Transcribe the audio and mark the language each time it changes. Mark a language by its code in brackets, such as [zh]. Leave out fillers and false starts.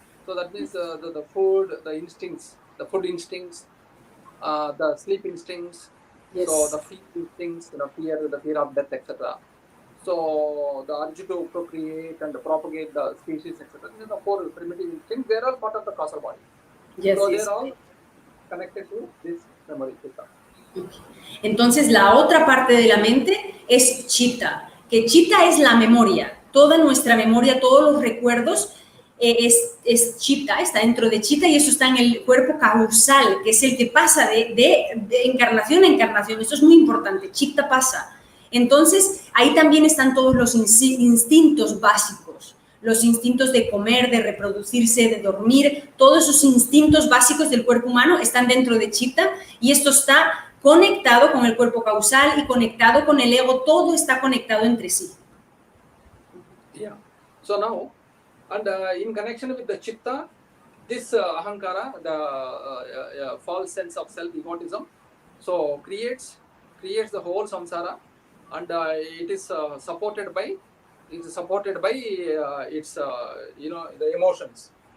[en] So that means the food, the instincts, the food instincts, the sleep instincts. Yes. So the fear instincts, the fear of death, etc. So the urge to procreate and propagate the species, etc. These are the 4 primitive instincts. They're all part of the causal body. Yes, So yes. they're all connected to this memory system. [es] Entonces, la otra parte de la mente es chitta, que chitta es la memoria. Toda nuestra memoria, todos los recuerdos, es chitta, está dentro de chitta, y eso está en el cuerpo causal, que es el que pasa de encarnación a encarnación. Esto es muy importante, chitta pasa. Entonces, ahí también están todos los instintos básicos, los instintos de comer, de reproducirse, de dormir, todos esos instintos básicos del cuerpo humano están dentro de chitta, y esto está conectado con el cuerpo causal y conectado con el ego, todo está conectado entre sí. [en] Yeah. So now, and in connection with the chitta, this ahankara, the false sense of self, egotism, so creates the whole samsara, and it is supported by its the emotions.